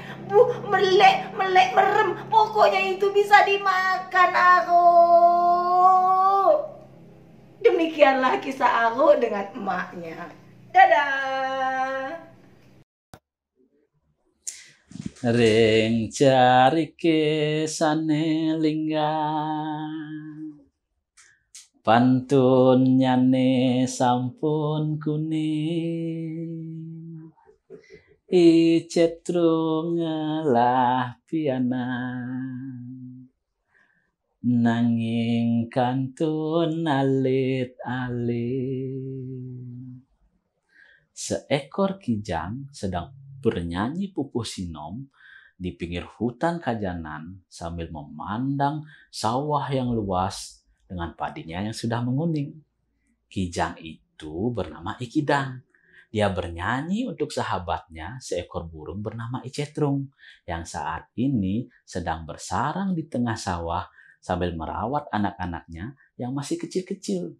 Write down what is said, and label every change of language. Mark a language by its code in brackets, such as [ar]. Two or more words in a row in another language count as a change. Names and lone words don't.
[id] Melek, merem. Pokoknya itu bisa dimakan aku." Demikianlah kisah aku dengan emaknya. Dadah. [ban] Ring carike sane linggang, pantun nyane sampun kuning, icetrung ngelah pianan, nanging kantun alit-alit. [id] Seekor kijang sedang bernyanyi pupuh sinom di pinggir hutan kajanan sambil memandang sawah yang luas dengan padinya yang sudah menguning. Kijang itu bernama Ikidang. Dia bernyanyi untuk sahabatnya, seekor burung bernama Icetrung, yang saat ini sedang bersarang di tengah sawah sambil merawat anak-anaknya yang masih kecil-kecil.